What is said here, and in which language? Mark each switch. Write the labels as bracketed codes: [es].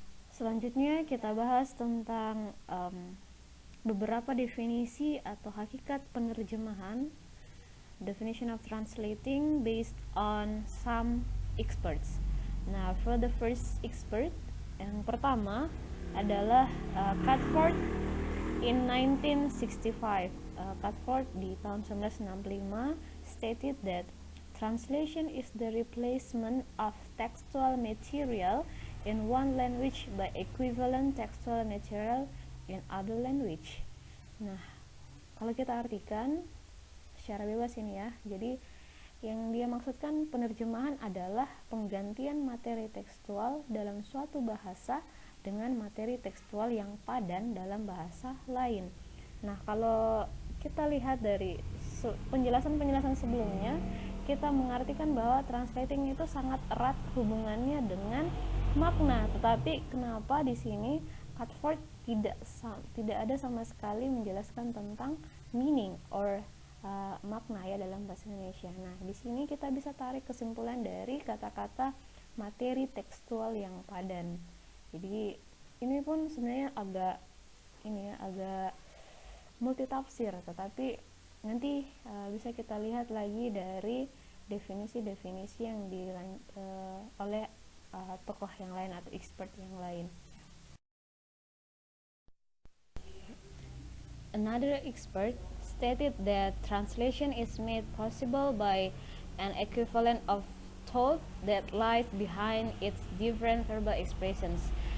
[id] Selanjutnya kita bahas tentang beberapa definisi atau hakikat penerjemahan, [en] definition of translating based on some experts. Nah, for the first expert, [id] yang pertama adalah [en] Catford in 1965. Catford [id] di tahun [en] 1965 stated that translation is the replacement of textual material in one language by equivalent textual material in other language. [id] Nah, kalau kita artikan secara bebas ini ya, jadi yang dia maksudkan penerjemahan adalah penggantian materi tekstual dalam suatu bahasa dengan materi tekstual yang padan dalam bahasa lain. Nah, kalau kita lihat dari penjelasan-penjelasan sebelumnya, kita mengartikan bahwa translating itu sangat erat hubungannya dengan makna. Tetapi kenapa di sini Catford tidak ada sama sekali menjelaskan tentang meaning or makna ya dalam bahasa Indonesia. Nah, di sini kita bisa tarik kesimpulan dari kata-kata materi tekstual yang padan. Jadi ini pun sebenarnya agak multitafsir, tetapi nanti bisa kita lihat lagi dari definisi-definisi yang oleh tokoh yang lain atau expert yang lain. [en] Another expert stated that translation is made possible by an equivalent of thought that lies behind its different verbal expressions.